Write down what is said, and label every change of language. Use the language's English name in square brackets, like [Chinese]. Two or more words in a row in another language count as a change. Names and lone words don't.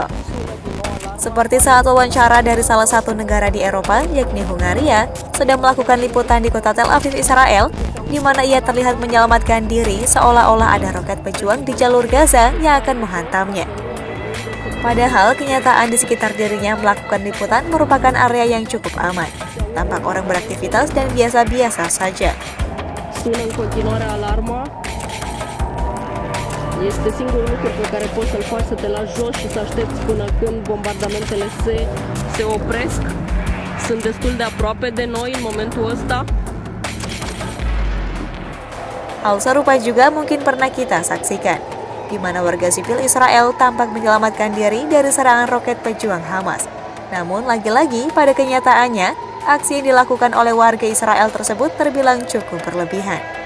[Indonesian] Seperti saat wawancara dari salah satu negara di Eropa, yakni Hungaria, sedang melakukan liputan di kota Tel Aviv, Israel, di mana ia terlihat menyelamatkan diri seolah-olah ada roket pejuang di jalur Gaza yang akan menghantamnya. Padahal kenyataan di sekitar dirinya melakukan liputan merupakan area yang cukup aman. Tampak orang beraktivitas dan biasa-biasa saja. [Romanian] Sună în continuare alarma. Este singurul lucru pe care poți să-l faci, să te lași jos și să aștepți până când bombardamentele se opresc. Sunt destul de aproape de noi în momentul ăsta. [Indonesian] Hal serupa juga mungkin pernah kita saksikan, di mana warga sipil Israel tampak menyelamatkan diri dari serangan roket pejuang Hamas. Namun lagi-lagi pada kenyataannya, aksi yang dilakukan oleh warga Israel tersebut terbilang cukup berlebihan.